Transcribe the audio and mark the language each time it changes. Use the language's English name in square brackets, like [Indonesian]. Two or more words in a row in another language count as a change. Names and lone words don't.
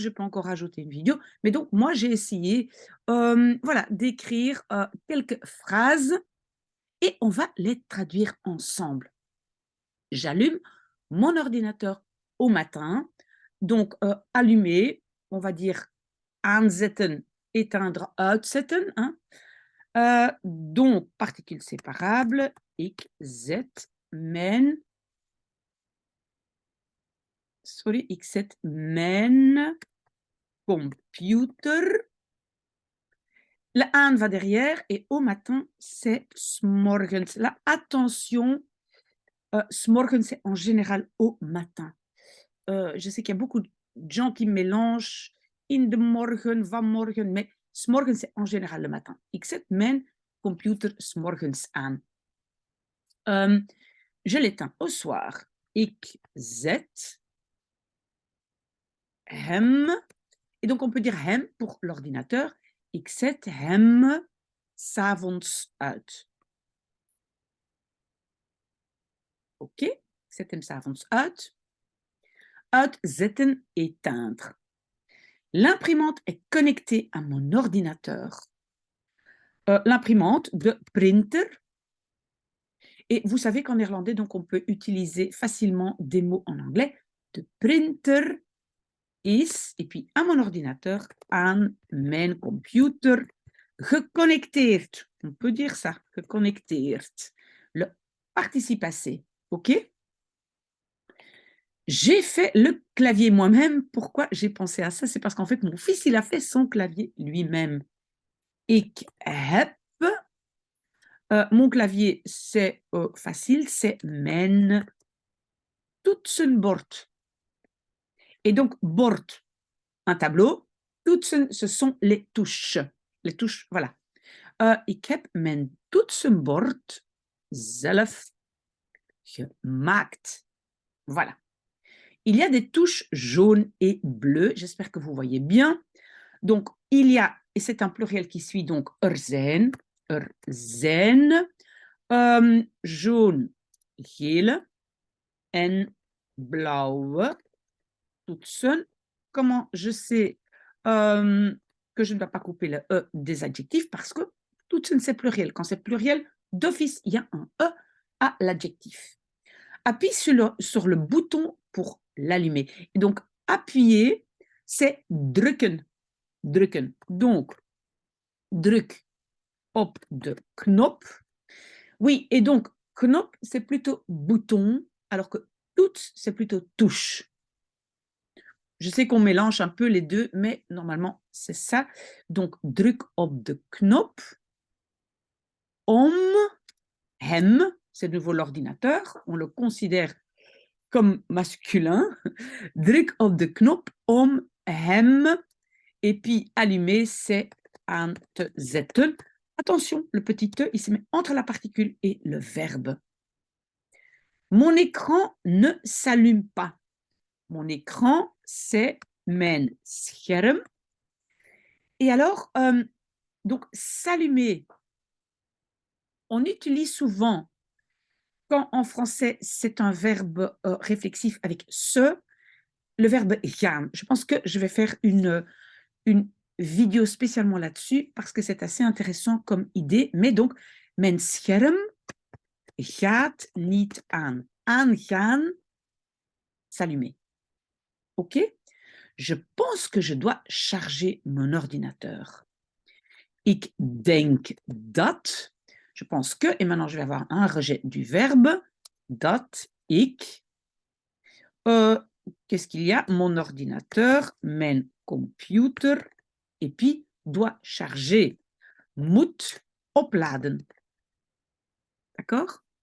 [French] Je peux encore rajouter une vidéo. Mais donc, moi, j'ai essayé voilà, d'écrire quelques phrases et on va les traduire ensemble. J'allume mon ordinateur au matin. Donc, allumer, on va dire aanzetten, éteindre, uitzetten. Hein. Donc, particules séparables. [Dutch] Ik zet ik zet mijn computer. [French] Le aan va derrière et au matin, c'est s'morgens. Là, attention, s'morgens, c'est en général au matin. Je sais qu'il y a beaucoup de gens qui mélangent [Dutch] in de morgen, [French] vanmorgen, mais s'morgen, c'est en général le matin. [Dutch] Ik zet mijn computer s'morgens aan. [French] Je l'éteins au soir. [Dutch] Ik zet hem. [French] Et donc, on peut dire hem pour l'ordinateur. [Dutch] Ik zet hem 's avonds uit. OK? Ik zet hem 's avonds uit. Uitzetten, [French] éteindre. L'imprimante est connectée à mon ordinateur. L'imprimante [Dutch] de printer. [French] Et vous savez qu'en néerlandais, donc, on peut utiliser facilement des mots en anglais. [Dutch] De printer is, [French] et puis à mon ordinateur, [Dutch] aan mijn computer, geconnecteerd. [French] On peut dire ça, geconnecteerd. Le participe passé, OK? J'ai fait le clavier moi-même. Pourquoi j'ai pensé à ça? C'est parce qu'en fait, mon fils, il a fait son clavier lui-même. [Dutch] Ik heb, [French] mon clavier, c'est facile, c'est [Dutch] mijn toetsenbord. [French] Et donc, bord, un tableau. Toetsen, ce sont les touches. Les touches, voilà. [Dutch] Ik heb mijn toetsenbord zelf gemaakt. [French] Voilà. Il y a des touches jaunes et bleues. J'espère que vous voyez bien. Donc, il y a, et c'est un pluriel qui suit, donc [Dutch] er zijn, [French] jaune, [Dutch] gele en blauwe toetsen. [French] Comment je sais que je ne dois pas couper le E des adjectifs? Parce que toetsen, c'est pluriel. Quand c'est pluriel, d'office, il y a un E à l'adjectif. Appuie sur le bouton pour l'allumer. Et donc, appuyer, c'est drukken. [Dutch] Drukken. Donc, druk op de knop. [French] Oui, et donc, knop, c'est plutôt bouton, alors que toets, c'est plutôt touche. Je sais qu'on mélange un peu les deux, mais normalement, c'est ça. Donc, [Dutch] druk op de knop om hem, [French] c'est de nouveau l'ordinateur, on le considère comme masculin. [Dutch] Druk op de knop om hem. [French] Et puis, allumer, c'est [Dutch] aan te zetten. [French] Attention, le petit E, il se met entre la particule et le verbe. Mon écran ne s'allume pas. Mon écran, c'est [Dutch] mijn scherm. [French] Et alors, donc, s'allumer, on utilise souvent, quand en français, c'est un verbe réflexif avec se, le verbe gaan. Je pense que je vais faire une vidéo spécialement là-dessus parce que c'est assez intéressant comme idée. Mais donc, [Dutch] mijn scherm gaat niet aan. Aangaan, [French] s'allumer. OK? Je pense que je dois charger mon ordinateur. [Dutch] Ik denk dat. [French] Je pense que, et maintenant je vais avoir un rejet du verbe, [Dutch] dat ik. [French] Qu'est-ce qu'il y a? Mon ordinateur, [Dutch] mijn computer, [French] et puis doit charger. [Dutch] Moet opladen. [French] D'accord?